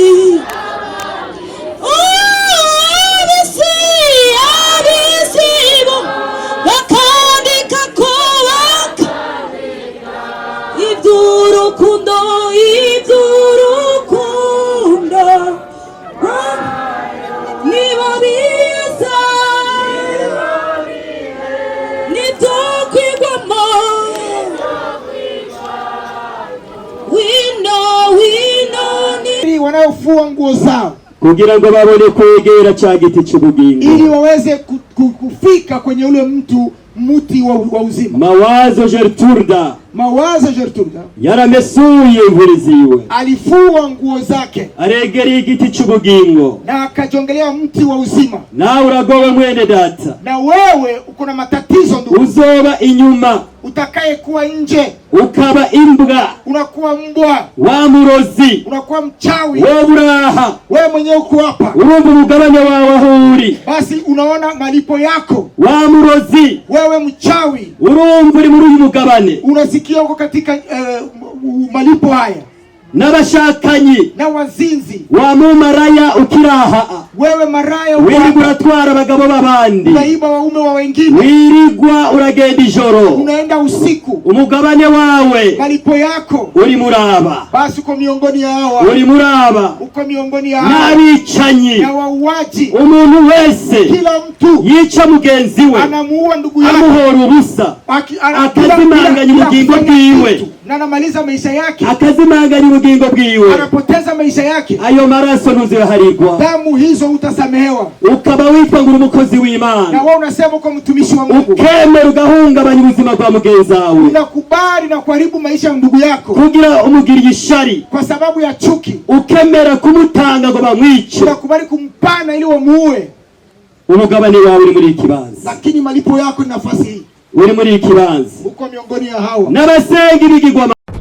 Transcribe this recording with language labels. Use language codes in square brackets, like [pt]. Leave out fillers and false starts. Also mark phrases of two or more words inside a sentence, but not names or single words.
[rn] abisibo bakandika kubaka iby'urukundo nibo biza nibyo kwigwamo. [sw] Wanaofua nguo zao [rn] kugira ngo babone kwegera cya giti cy'ubugingo, [sw] ili waweze kufika kwenye ule muti wa uzima. Mawazo Gertruda [rn] yaramesuye imvuri ziwe, [sw] alifua nguo zake, [rn] aregereye igiti cy'ubugingo, [sw] na akajongelea mti wa uzima. [rn] Na uragowe mwene data, [sw] na wewe uko na matatizo ndugu, [rn] uzoba inyuma, [sw] utakaye kuwa nje, [rn] ukaba imbwa, [sw] unakuwa mbwa, [rn] wa murozi, [sw] unakuwa mchawi, [rn] wewe uraha, [sw] wewe mwenyewe uko hapa, [rn] urumva umugabane wawe ahuri, [sw] basi unaona malipo yako. [rn] Wa murozi, [sw] wewe mchawi, [rn] urumva uri muri uyu mugabane, [sw] unasikia uko katika malipo haya. [rn] N'abashakanyi, [sw] na wazinzi, [rn] wa mumaraya ukiraha, [sw] wewe maraya [rn] wirigwa uratwara abagabo b'abandi, [sw] unaiba waume wa wengine, [rn] wirigwa uragenda ijoro, [sw] unaenda usiku, [rn] umugabane wawe, [sw] malipo yako [rn] uri muraba, [sw] basi uko miongoni ya hawa, [rn] uri muraba, [sw] uko miongoni ya hawa, [rn] n'abicanyi, [sw] na wauaji. [rn] Umuntu wese, [sw] kila mtu [rn] yica mugenzi we, [sw] anamuua ndugu yake, [rn] amuhora ubusa, akazimanganya ubugingo bwiwe, [sw] na anamaliza maisha yake, [rn] akazimanganya ubugingo bwiwe, [sw] anapoteza maisha yake. [rn] Ayo maraso ntuziharigwa, [sw] damu hizo utasamehewa, [rn] ukaba witwa nguru umukozi w'Imana, [sw] na wewe unasema uko mtumishi wa Mungu, [rn] ukemera ugahungabanya ubuzima bwa mugenzi wawe, [sw] unakubali na kuharibu maisha ya ndugu yako [rn] kugira umugiriye ishari [sw] kwa sababu ya chuki, [rn] ukemera kumutanga ngo bamwice, [sw] unakubali kumpana ili wamuue. [rn] Umugabane wawe uri muri ikibanza, [sw] lakini malipo yako ni nafasi hii, [rn] uri muri ikibanza, [sw] uko miongoni ya hawa. [rn] N'abasenga ibigirwamana